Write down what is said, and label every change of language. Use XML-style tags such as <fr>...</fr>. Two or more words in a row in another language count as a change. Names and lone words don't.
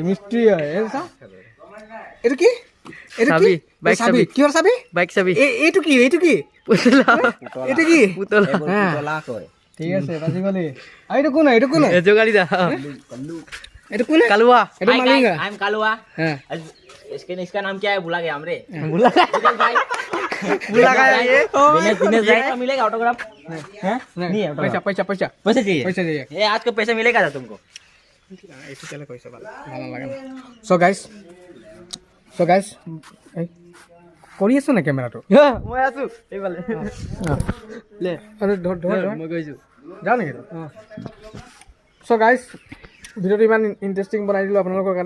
<as>মিস্ত্ৰী হয় এইটো কি এইটো চাবি, কি বাইক চাবি, চাবি। কিহৰ চাবি বাইক চাবি এইটো কি এইটো কি পুতলা এইটো কি পুতলা ঠিক আছে বাজি গলি। আৰু এইটো কোন যোগালী দা এইটো কোন কালুয়া এইটো মালিঙ্গা</as> <en>I'm Kalua।</en> <as>হ্যাঁ</as> <hi>इसका नाम क्या है भूला गया हमरे। बुला भाई बुला गया ये दिनेश दिनेश भाई का मिलेगा ऑटोग्राफ?</hi> <as>হ্যাঁ</as> <hi>नहीं है</hi> <as>পয়সা পয়সা পয়সা</as> <hi>पैसे चाहिए?</hi> <as>পয়সা দিয়ে</as> <hi>ये आज का पैसा मिलेगा था तुमको?</hi> <as>এইটো কেলে কৈছে ভাল নালাগে।</as> <en>so guys</en> <as>কৰি আছো নে কেমেৰাটো মই আছো এইফালে লে মই গৈছো যাওঁ নেকি</as> <en>so guys</en> <as>ভিডিঅ'টো ইমান ইণ্টাৰেষ্টিং বনাই দিলোঁ আপোনালোকৰ কাৰণে।</as>